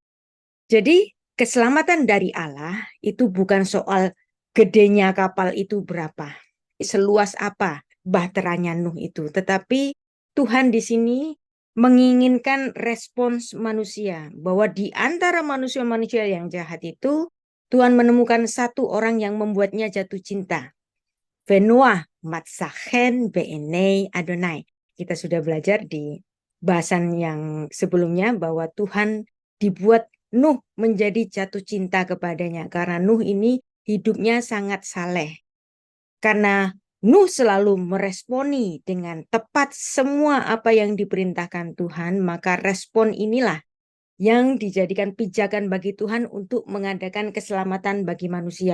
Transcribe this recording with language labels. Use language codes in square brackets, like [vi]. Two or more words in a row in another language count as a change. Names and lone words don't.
[id] Jadi keselamatan dari Allah itu bukan soal gedenya kapal itu berapa, seluas apa bahteranya Nuh itu, tetapi Tuhan di sini menginginkan respons manusia, bahwa di antara manusia-manusia yang jahat itu Tuhan menemukan satu orang yang membuatnya jatuh cinta. [he] ונח מצא חן בעיני אדני. [id] Kita sudah belajar di bahasan yang sebelumnya bahwa Tuhan dibuat Nuh menjadi jatuh cinta kepadanya karena Nuh ini hidupnya sangat saleh. Karena Nuh selalu meresponi dengan tepat semua apa yang diperintahkan Tuhan, maka respon inilah yang dijadikan pijakan bagi Tuhan untuk mengadakan keselamatan bagi manusia.